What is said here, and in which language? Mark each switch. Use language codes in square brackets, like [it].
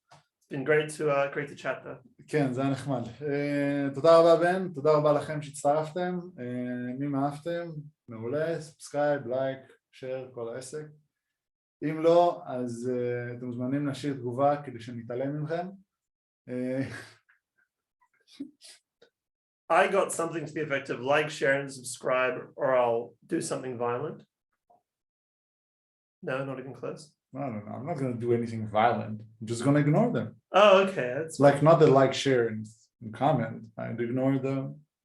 [en] It's been great to chat though. [he] כן, זה היה נחמד. תודה רבה בן, תודה רבה לכם שהצטרפתם. אם אהבתם, מעולה, [en] סאבסקרייב, לייק, שייר, [he] כל העסק. אם לא, אז אתם מוזמנים להשאיר תגובה כדי שנתעלם מכם. [en] I got something to the effect of like, share, and subscribe, or I'll do something violent. No, not even close. No, I'm not going to do anything violent. I'm just going to ignore them. Oh, okay. That's Like, not the like, share, and comment. I'd ignore them.